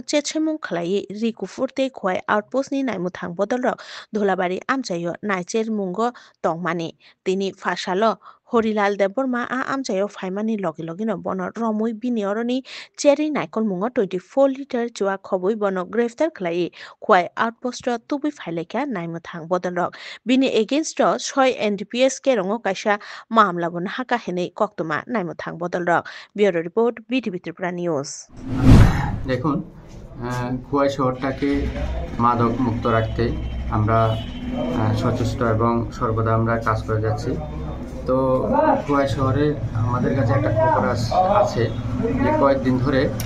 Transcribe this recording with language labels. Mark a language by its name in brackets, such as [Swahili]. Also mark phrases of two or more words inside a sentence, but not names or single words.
[Kok Borok] chechemung khlai ri kufurte Khwai outpost ni naimuthang bodolrok dholabari amchayo naicher mungo tongmani tini fasalo Horilal Deborma a amchayo phaimani logi no bono romui bini oroni cheri naikol mungo 24 liter chuak khoboi bono greftar khlai Khwai outpost ro tubui phaileka naimuthang bodolrok bini against ro 6 NDPS ke rongo kaisa মামলা বন হাকা হেনে কক্তমা নাইমুথাং বদলরক [English] Bureau Report [Kok Borok] BTV Tripura News [Bangla] দেখুন খোয়াই শহরটাকে মাদক মুক্ত রাখতে আমরা সচেষ্ট এবং সর্বদা আমরা কাজ করে যাচ্ছি তো খোয়াই শহরে আমাদের কাছে একটা খবর আছে যে কয়েকদিন ধরে